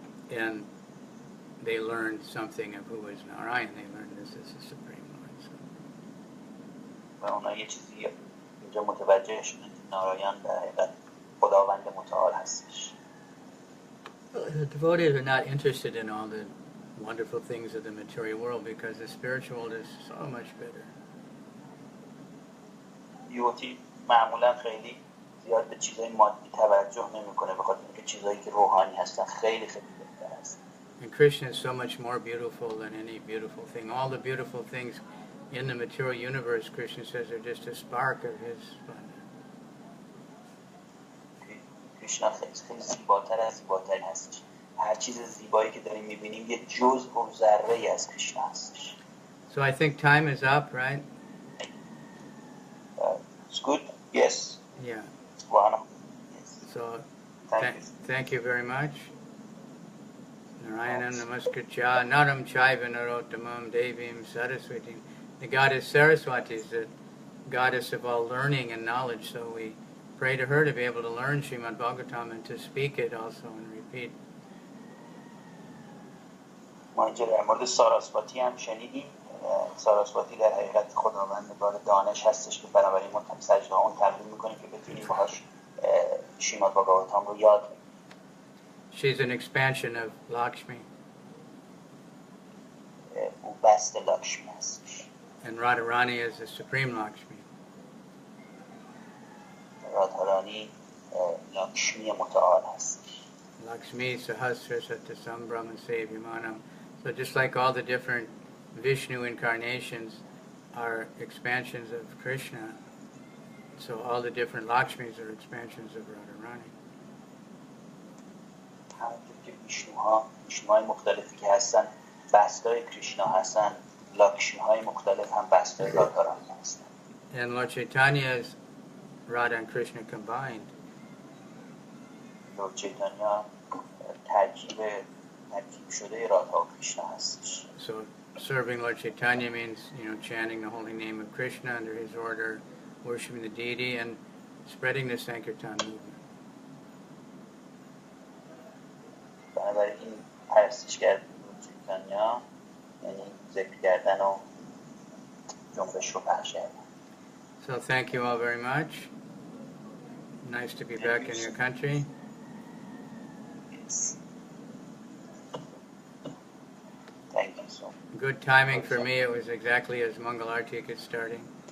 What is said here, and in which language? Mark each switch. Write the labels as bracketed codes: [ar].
[en] And they learned something of who was Narayan. They learned this is the Supreme Lord. So. [fa] و اونا یه چیزی اینجا متوجه شدن که نارایان در حقیقت خداوند متعال هستش. [en] The devotees are not interested in all the wonderful things of the material world because the spiritual world is so much better. [fa] دیوتی معمولا خیلی زیاد به چیزای مادی توجه نمیکنه به خاطر اینکه چیزایی که روحانی هستن خیلی خیلی بهتر هست. [en] And Krishna is so much more beautiful than any beautiful thing. All the beautiful things in the material universe, Krishna says, are just a spark of his splendor. [fa] کریشنا خیلی زیباتر از زیباترین هستش. هر چیز زیبایی که داریم میبینیم یه جزء و ذره از کریشنا هستش. [en] So I think time is up, right? It's good? Yes. Yeah. Wow. Yes. So Thank you very much. [sa] Narayana Namaskritya Naram Chaiva Narottamam Devim Saraswatim. [en] The goddess Saraswati is the goddess of all learning and knowledge, so we pray to her to be able to learn Srimad Bhagavatam and to speak it also and repeat. [fa] ما اینجا در مورد ساراسواتی هم شنیدیم. ساراسواتی در حقیقت خداوندگار دانش هستش که بنابراین ما سجده اون تمرین میکنیم که بتونیم باهاش شریماد بھاگواتام رو یاد بگیریم. [en] She's an expansion of Lakshmi. [fa] او بست لاکشمی هستش. [en] And Radharani is the supreme Lakshmi. [fa] رادهارانی لاکشمی متعال هستش. [sa] Lakshmi Sahasra Satasam Brahma Sevyamanam. [en] So just like all the different Vishnu incarnations are expansions of Krishna, so all the different Lakshmis are expansions of Radharani. [fa] همونطور که ویشنوهای مختلفی که هستن بستای کریشنا هستن، لاکشمی های مختلف هم بستای رادهارانی هستن. [en] And Lord Chaitanya is Radha and Krishna combined. [fa] لورد چیتانیا ترکیب شده رادها و کریشنا هستش. [en] So serving Lord Chaitanya means, chanting the holy name of Krishna under his order, worshiping the deity, and spreading the Sankirtan movement. [fa] بنابراین پرستش کردن لورد چیتانیا یعنی ذکر کردن و جنبش رو پخش کردن. [en] So thank you all very much. Nice to be back in your country. Yes. Thank you so much. Good timing for me. It was exactly as Mangal Artik is starting.